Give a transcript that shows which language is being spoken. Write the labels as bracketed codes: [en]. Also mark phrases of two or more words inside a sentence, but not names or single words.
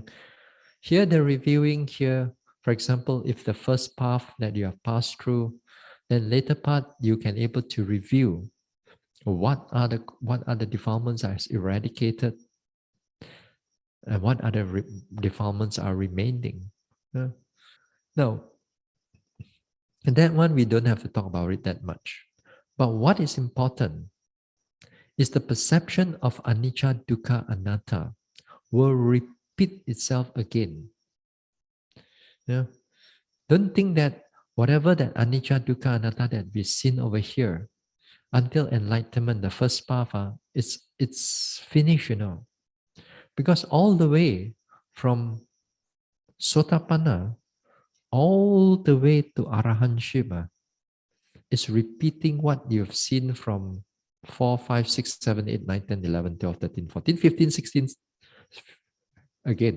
[en] Here they're reviewing here, for example, if the first path that you have passed through, then later part you can able to review what are the defilements are eradicated and what other defilements are remaining. Yeah. Now, and that one we don't have to talk about it that much. But what is important is the perception of [pi] anicca, dukkha, anatta [en] will repeat itself again. Yeah. Don't think that whatever that [pi] anicca, dukkha, anatta [en] that we've seen over here until enlightenment, the first path, it's finished, because all the way from Sotapanna all the way to Arahantship is repeating what you've seen from 4, 5, 6, 7, 8, 9, 10, 11, 12, 13, 14, 15, 16 again.